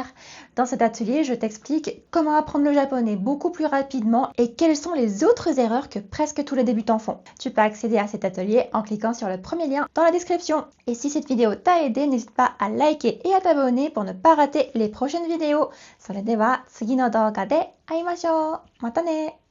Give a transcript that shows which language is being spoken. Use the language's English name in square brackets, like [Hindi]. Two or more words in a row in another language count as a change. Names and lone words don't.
[French] Dans cet atelier, je t'explique comment apprendre le japonais beaucoup plus rapidement et quelles sont les autres erreurs que presque tous les débutants font. Tu peux accéder à cet atelier en cliquant sur le premier lien dans la description. Et si cette vidéo t'a aidé, n'hésite pas à liker et à t'abonner pour ne pas rater les prochaines vidéos. [Japanese] それでは次の動画で会いましょう。またね。